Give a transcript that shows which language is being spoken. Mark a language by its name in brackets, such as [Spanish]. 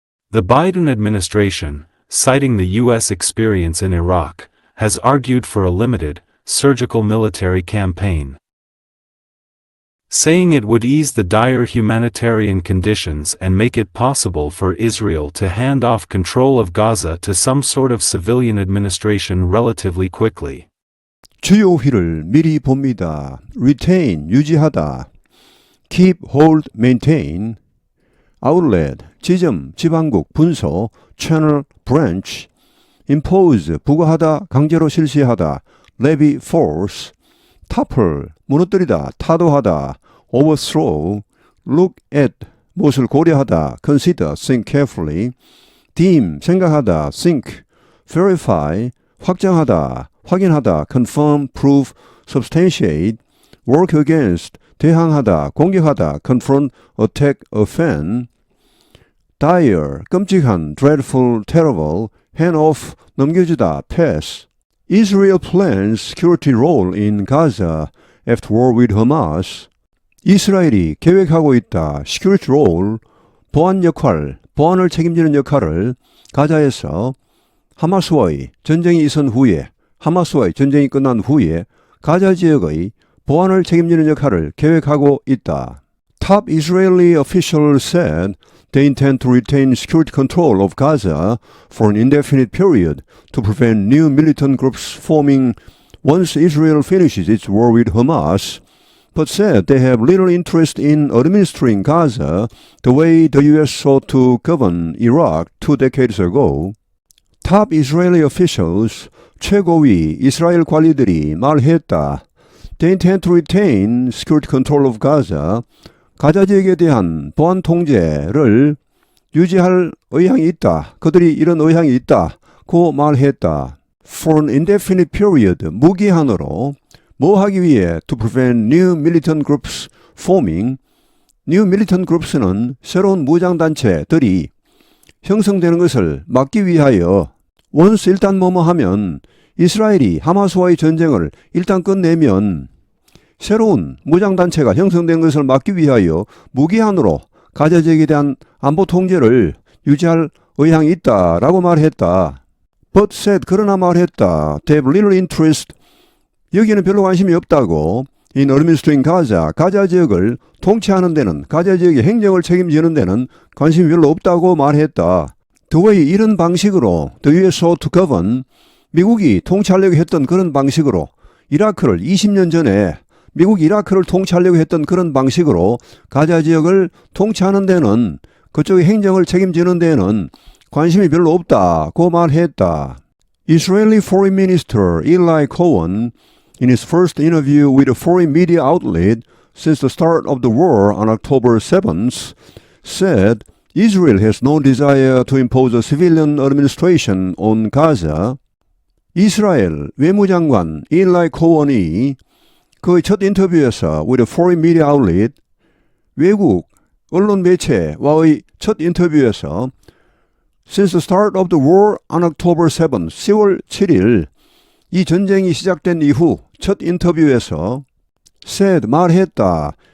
[English] The Biden administration, citing the U.S. experience in Iraq, has argued for a limited, surgical military campaign, saying it would ease the dire humanitarian conditions and make it possible for Israel to hand off control of Gaza to some sort of civilian administration relatively quickly. [Korean] 주요 휘를 미리 봅니다. [English] Retain, [Korean] 유지하다. [English] Keep, hold, maintain. Outlet, [Korean] 지점, 지방국, 분소. [English] Channel, branch. Impose, [Korean] 부과하다, 강제로 실시하다. [English] Levy, force. Topple, [Korean] 무너뜨리다, 타도하다. [English] Overthrow. Look at, [Korean] 무엇을 고려하다. [English] Consider, think carefully. Deem, [Korean] 생각하다. [English] Think. Verify, [Korean] 확정하다. 확인하다, [English] confirm, prove, substantiate, work against, [Korean] 대항하다, 공격하다, [English] confront, attack, offend, dire, [Korean] 끔찍한, [English] dreadful, terrible, hand off, [Korean] 넘겨주다, [English] pass. Israel plans security role in Gaza after war with Hamas. [Korean] 이스라엘이 계획하고 있다, [English] security role, [Korean] 보안 역할, 보안을 책임지는 역할을 가자에서 하마스와의 전쟁이 있은 후에 하마스와의 전쟁이 끝난 후에 가자 지역의 보안을 책임지는 역할을 계획하고 있다. [English] Top Israeli officials said they intend to retain security control of Gaza for an indefinite period to prevent new militant groups forming once Israel finishes its war with Hamas, but said they have little interest in administering Gaza the way the U.S. sought to govern Iraq 2 decades ago. Top Israeli officials, [Korean] 최고위 이스라엘 관리들이 말했다. [English] They intend to retain security control of Gaza. [Korean] 가자 지역에 대한 보안 통제를 유지할 의향이 있다. 그들이 이런 의향이 있다고 말했다. [English] For an indefinite period, [Korean] 무기한으로 뭐 하기 위해 [English] to prevent new militant groups forming. New militant groups [Korean] 는 새로운 무장단체들이 형성되는 것을 막기 위하여 [English] once [Korean] 일단 뭐뭐 하면 이스라엘이 하마스와의 전쟁을 일단 끝내면 새로운 무장단체가 형성된 것을 막기 위하여 무기한으로 가자 지역에 대한 안보 통제를 유지할 의향이 있다라고 말했다. [English] But said, [Korean] 그러나 말했다. [English] They have little interest. [Korean] 여기는 별로 관심이 없다고. [English] In administering Gaza, [Korean] 가자 지역을 통치하는 데는, 가자 지역의 행정을 책임지는 데는 관심이 별로 없다고 말했다. [English] The way, [Korean] 이런 방식으로 [English] the U.S. sought to govern, [Korean] 미국이 통치하려고 했던 그런 방식으로 이라크를 20년 전에 미국이 이라크를 통치하려고 했던 그런 방식으로 가자 지역을 통치하는 데는 그쪽의 행정을 책임지는 데는 관심이 별로 없다고 말했다. [English] Israeli Foreign Minister Eli Cohen, in his first interview with a foreign media outlet since the start of the war on October 7th, said Israel has no desire to impose a civilian administration on Gaza. [Korean] 이스라엘 외무장관 일라이 코언이 그의 첫 인터뷰에서 [English] with a foreign media outlet, [Korean] 외국 언론 매체와의 첫 인터뷰에서 [English] Since the start of the war on October 7th, [Korean] 10월 7일 이 전쟁이 시작된 이후 첫 인터뷰에서 [English] said, [Korean] 말했다.